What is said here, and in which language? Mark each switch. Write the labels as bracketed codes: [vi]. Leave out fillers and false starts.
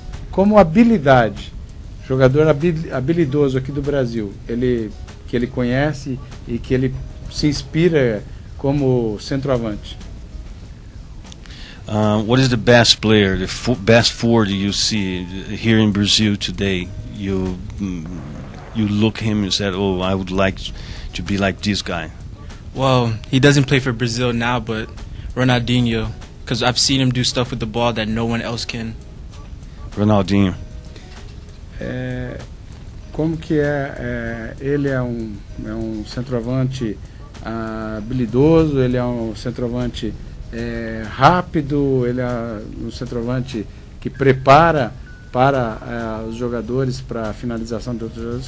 [pt] Como habilidade, jogador habilidoso aqui do Brasil, que ele conhece e que ele se inspira como centroavante. [en] What is the best player, the best forward you see here in Brazil today? You look him and said, "Oh, I would like to be like this guy." Well, he doesn't play for Brazil now, but Ronaldinho, because I've seen him do stuff with the ball that no one else can. Ronaldinho. [pt] Como que ele é um centroavante habilidoso, ele é um centroavante rápido, ele é um centroavante que prepara para os jogadores, para a finalização de outros jogadores.